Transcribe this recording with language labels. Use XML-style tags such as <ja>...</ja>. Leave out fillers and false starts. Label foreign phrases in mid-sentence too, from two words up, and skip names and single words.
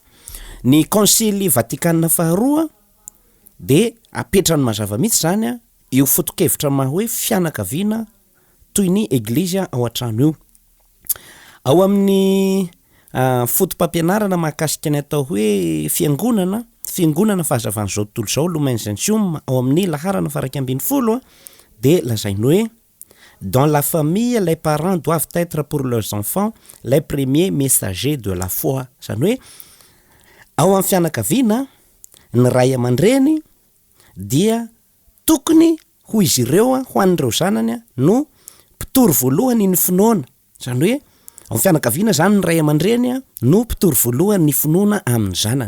<mg>Ny konsily Vaticanina faharoa dia apetrany mazava mihitsy zany io fotokevitra maha hoe fianakaviana toy ny église ao an-trano io. Ao amin'ny fotom-pampianarana mahakasika ny atao hoe fiangonana fahazavan'izao tontolo izao Lumen Gentium ao amin'ny laharana 112 dia lazainy hoe</mg> <fr>dans la famille les parents doivent être pour leurs enfants les premiers messagers de la foi.</fr> <mg>Izany hoe ao amin'ny fianakaviana ny ray aman-dreny dia tokony ho izy ireo ho an'ireo zanany no mpitory voalohany ny finoana. Izany hoe ao amin'ny fianakaviana zany ny ray aman-dreny no mpitory voalohany ny finoana amin'ny zanany.</mg>